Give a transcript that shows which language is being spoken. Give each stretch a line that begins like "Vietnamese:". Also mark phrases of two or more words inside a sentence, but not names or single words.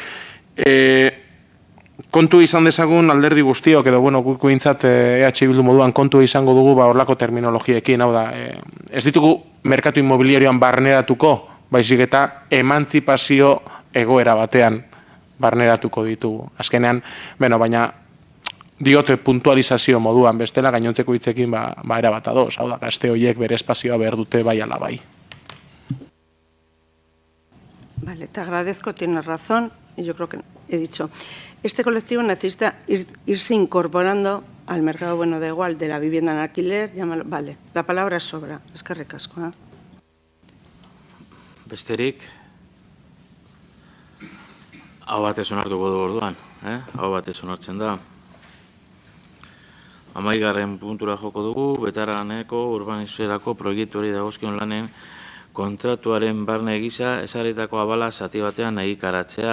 Basque: Kontu izan dezagun alderdi guztiok edo guk behintzat EH Bildu moduan kontu izango dugu horlako terminologiekin, hau da, ez ditugu merkatu inmobiliarioan barneratuko, baizik eta emantzipazio egoera batean barneratuko ditugu. Azkenean, baina diote puntualizazio moduan bestela gainontzeko hitzekin erabat ados, hau da, gazte horiek bere espazioa behar dute bai ala bai.
Spanish: Vale, te agradezco, tienes razón, y yo creo que he dicho. Este colectivo necesita irse incorporando al mercado, da igual, de la vivienda en alquiler, llámalo, vale, la palabra sobra, es que recasco.
Basque: Besterik, hau batez onartuko du orduan, hau batez onartzen da. 11. puntura joko dugu, Betaraneko urbanizazioerako proiektuari dagozkion lanen kontratuaren barne gisa ezarritako abala zati batean egikaratzea.